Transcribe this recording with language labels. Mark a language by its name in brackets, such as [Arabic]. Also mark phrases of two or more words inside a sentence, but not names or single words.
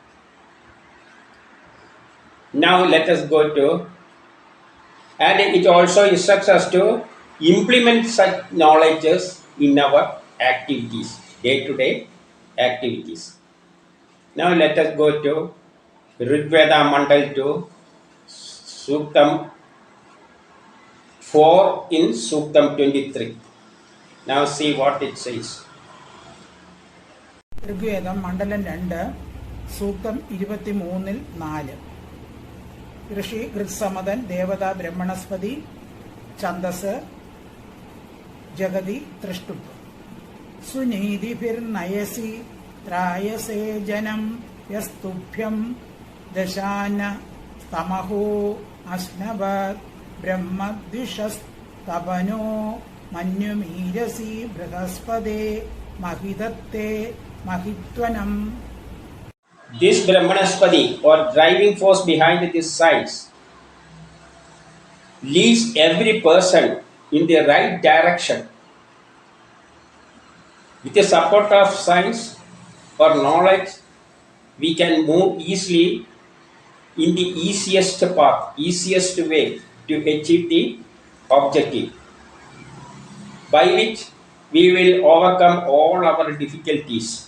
[English] Now let us go to, and it also instructs us to implement such knowledges in our activities, day-to-day activities. Now let us go to Rigveda Mandal 2, Suktam 4 in Suktam 23. Now see what it says. [Malayalam] ഋഗ്വേദം മണ്ഡലം 2 സൂക്തം 23-4. [Sanskrit] ऋषि ऋक्समतन् देवता ब्रह्मणस्पति छन्दस् जगती तृष्टुप्. सुनीतिभिर्नयसि त्रायसे जनं यस्तुभ्यं दशान स्तमहो अश्नवत् ब्रह्मद्विषस्तपनो मन्युमीरसि बृहस्पते महिदत्ते महित्वनम. [English] This Brahmanaspati or driving force behind this science leads every person in the right direction. With the support of science or knowledge, we can move easily in the easiest path, easiest way to achieve the objective, by which we will overcome all our difficulties.